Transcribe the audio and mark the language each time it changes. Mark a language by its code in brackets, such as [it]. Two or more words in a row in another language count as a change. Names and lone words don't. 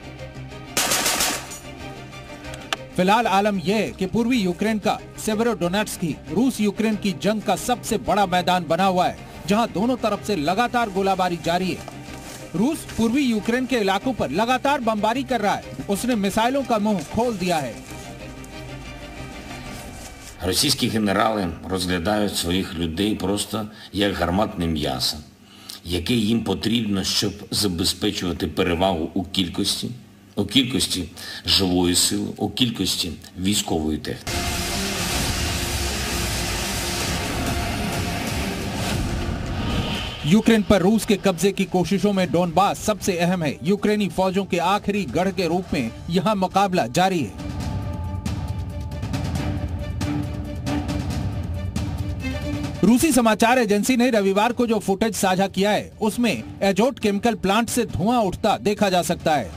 [hi] फिलहाल आलम यह है कि पूर्वी यूक्रेन का सेवेरोडोनेट्स्की रूस यूक्रेन की जंग का सबसे बड़ा मैदान बना हुआ है, जहां दोनों तरफ से लगातार गोलाबारी जारी है। रूस पूर्वी यूक्रेन के इलाकों पर लगातार बमबारी कर रहा है। उसने मिसाइलों का मुंह खोल दिया है। [uk] Російські генерали розглядають своїх людей просто як гарматне м'ясо, яке їм потрібно, щоб забезпечувати перевагу у кількості живої сили, у кількості військової техніки. [hi] यूक्रेन पर रूस के कब्जे की कोशिशों में डोनबास सबसे अहम है। यूक्रेनी फौजों के आखिरी गढ़ के रूप में यहां मुकाबला जारी है। रूसी समाचार एजेंसी ने रविवार को जो फुटेज साझा किया है, उसमें एजोट केमिकल प्लांट से धुआं उठता देखा जा सकता है।